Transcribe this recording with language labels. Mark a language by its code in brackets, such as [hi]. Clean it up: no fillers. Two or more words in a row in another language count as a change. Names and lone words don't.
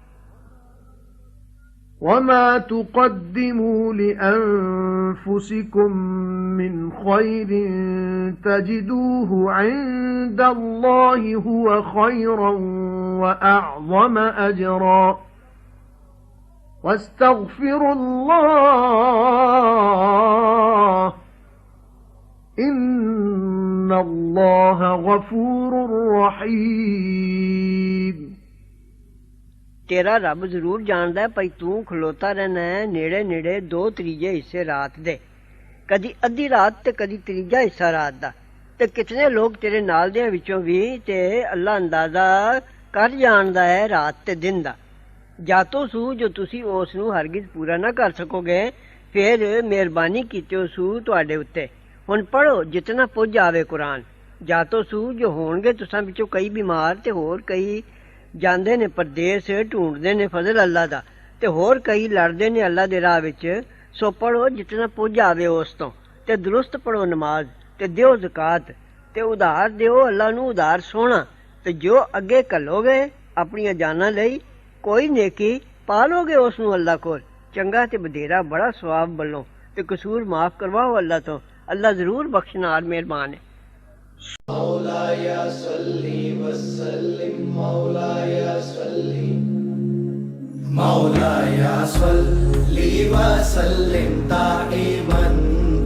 [ar] وما تقدموا لأنفسكم من خير تجدوه عند الله هو خيرا وأعظم أجرا واستغفروا الله إن الله غفور رحيم। [pa] ਤੇਰਾ ਰੱਬ ਜ਼ਰੂਰ ਜਾਣਦਾ ਹੈ ਭਈ ਤੂੰ ਖਲੋਤਾ ਰਹਿਣਾ ਹੈ ਨੇੜੇ ਨੇੜੇ 2/3 ਹਿੱਸੇ ਰਾਤ ਦੇ, ਕਦੀ ਅੱਧੀ ਰਾਤ ਤੇ ਕਦੀ 3 ਹਿੱਸਾ ਰਾਤ ਦਾ। ਤੇ ਕਿਤਨੇ ਲੋਕ ਤੇਰੇ ਨਾਲ ਦੇ ਵਿਚੋਂ ਭੀ ਤੇ ਅੱਲਾ ਅੰਦਾਜ਼ਾ ਕਰ ਜਾਣਦਾ ਹੈ ਰਾਤ ਤੇ ਦਿਨ ਦਾ। ਜਾਤੋ ਸੂ ਜੋ ਤੁਸੀ ਉਸ ਨੂੰ ਹਰਗਿਜ਼ ਪੂਰਾ ਨਾ ਕਰ ਸਕੋਗੇ, ਫਿਰ ਮਿਹਰਬਾਨੀ ਕੀਤੇ ਸੂ ਤੁਹਾਡੇ ਉੱਤੇ। ਹੁਣ ਪੜ੍ਹੋ ਜਿਤਨਾ ਪੁੱਜ ਆਵੇ ਕੁਰਾਨ। ਜਾਤੋ ਸੂ ਜੋ ਹੋਣਗੇ ਤੁਸਾਂ ਵਿਚੋਂ ਕਈ ਬੀਮਾਰ ਤੇ ਹੋਰ ਕਈ ਜਾਂਦੇ ਨੇ ਪਰਦੇਸ ਢੂੰਡਦੇ ਨੇ ਫਜ਼ਲ ਅੱਲਾ ਦਾ, ਤੇ ਹੋਰ ਕਈ ਲੜਦੇ ਨੇ ਅੱਲਾ ਦੇ ਰਾਹ ਵਿੱਚ। ਸੋ ਪੜੋ ਜਿਤਨਾ ਪੁੱਜ ਆਵੇ ਉਸ ਤੋਂ, ਤੇ ਦਰੁਸਤ ਪੜੋ ਨਮਾਜ਼, ਤੇ ਦਿਓ ਜ਼ਕਾਤ, ਤੇ ਉਧਾਰ ਦਿਓ ਅੱਲਾ ਨੂੰ ਉਧਾਰ ਸੋਹਣਾ। ਤੇ ਜੋ ਅੱਗੇ ਘੱਲੋਗੇ ਆਪਣੀਆਂ ਜਾਨਾਂ ਲਈ ਕੋਈ ਨੇਕੀ ਪਾਲੋਗੇ ਉਸ ਨੂੰ ਅੱਲਾ ਕੋਲ ਚੰਗਾ ਤੇ ਬਧੇਰਾ ਬੜਾ ਸਵਾਬ ਵੱਲੋਂ, ਤੇ ਕਸੂਰ ਮਾਫ ਕਰਵਾਓ ਅੱਲਾ ਤੋਂ। ਅੱਲਾ ਜ਼ਰੂਰ ਬਖਸ਼ਨਾਰ ਮਿਹਰਬਾਨ ਹੈ। [ar] مولاي صل وسلم مولاي صل مولاي صل وسلم دائما